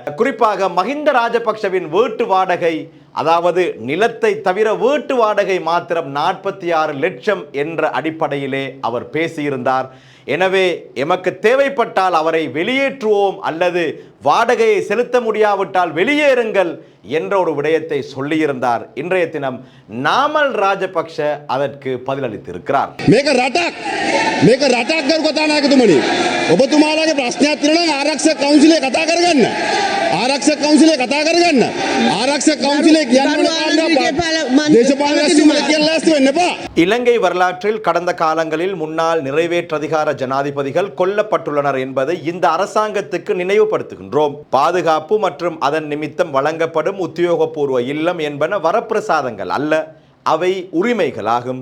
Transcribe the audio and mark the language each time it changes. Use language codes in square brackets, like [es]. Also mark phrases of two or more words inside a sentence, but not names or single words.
[ta] குறிப்பாக மஹிந்த ராஜபக்ஷவின் வீட்டு வாடகை, அதாவது நிலத்தை தவிர வீட்டு வாடகை மாத்திரம் 46 லட்சம் என்ற அடிப்படையிலே அவர் பேசியிருந்தார். எனவே எமக்கு தேவைப்பட்டால் அவரை வெளியேற்றுவோம் அல்லது வாடகையை செலுத்த முடியாவிட்டால் வெளியேறுங்கள் என்ற ஒரு விடயத்தை சொல்லியிருந்தார். இன்றைய தினம் நாமல் ராஜபக்ஷ அதற்கு பதிலளித்திருக்கிறார். [si] මේක රටක් කරු කතානායකතුමනි, ඔබතුමාලාගේ ප්‍රශ්නයක් තියෙනවා නම් ආරක්ෂක කවුන්සිලේ කතා කරගන්න. ආරක්ෂක කවුන්සිලේ කතා කරගන්න. ආරක්ෂක කවුන්සිලේ කියන්නේ දේශපාලන රැස්වීමක් කියලා ලෑස්ති වෙන්න එපා. [ta] இலங்கை வரலாற்றில் கடந்த காலங்களில் முன்னாள் நிறைவேற்றதிகார ஜனாதிபதிகள் கொல்லப்பட்டுள்ளனர் என்பதை இந்த அரசாங்கத்துக்கு நினைவுபடுத்துகின்றோம். பாதுகாப்பு மற்றும் அதன் நிமித்தம் வழங்கப்படும் உத்தியோகபூர்வ இல்லம் என்பன வரப்பிரசாதங்கள் அல்ல, அவை உரிமைகளாகும்.